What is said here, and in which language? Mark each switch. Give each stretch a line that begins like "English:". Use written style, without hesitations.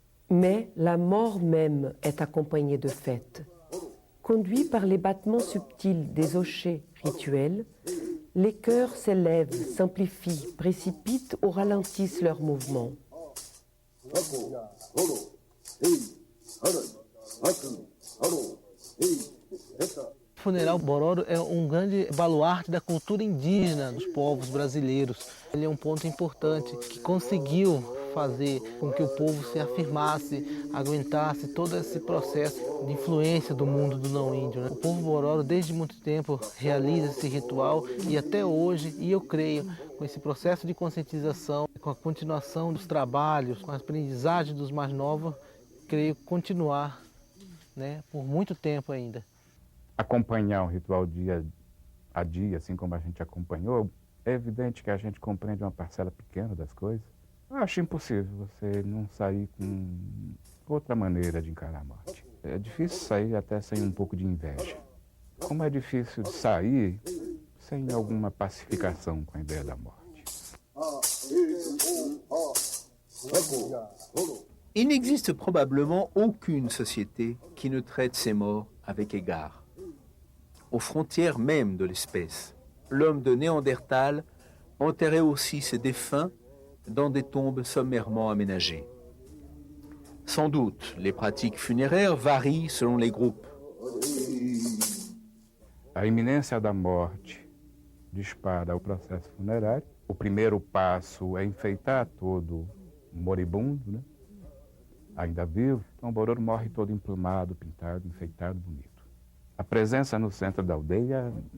French: Mais la mort même est accompagnée de fêtes. Conduits par les battements subtils des hochets rituels, les chœurs s'élèvent, s'amplifient, précipitent ou ralentissent leurs mouvements.
Portuguese: O funeral Bororo é um grande baluarte da cultura indígena dos povos brasileiros. Ele é um ponto importante que conseguiu fazer com que o povo se afirmasse, aguentasse todo esse processo de influência do mundo do não-índio, né? O povo Bororo, desde muito tempo, realiza esse ritual e até hoje, e eu creio, com esse processo de conscientização, com a continuação dos trabalhos, com a aprendizagem dos mais novos, creio continuar, né, por muito tempo ainda. Acompanhar o ritual dia a dia, assim como a gente acompanhou, é evidente que a gente compreende uma parcela pequena das coisas. Eu acho impossível você não sair com outra maneira de encarar a morte. É difícil sair até sem um pouco de inveja. Como é difícil de sair sem alguma pacificação com a ideia da morte.
French: Il n'existe probablement aucune société qui ne traite ses morts avec égard. Aux frontières même de l'espèce, l'homme de Néandertal enterrait aussi ses défunts dans des tombes sommairement aménagées. Sans doute, les pratiques funéraires varient selon les groupes.
Portuguese: A iminência da morte dispara o processo funerário. O primeiro passo é enfeitar todo moribundo, né? Ainda vivo. Então o Bororo morre todo emplumado, pintado, enfeitado, bonito. A presença no centro da aldeia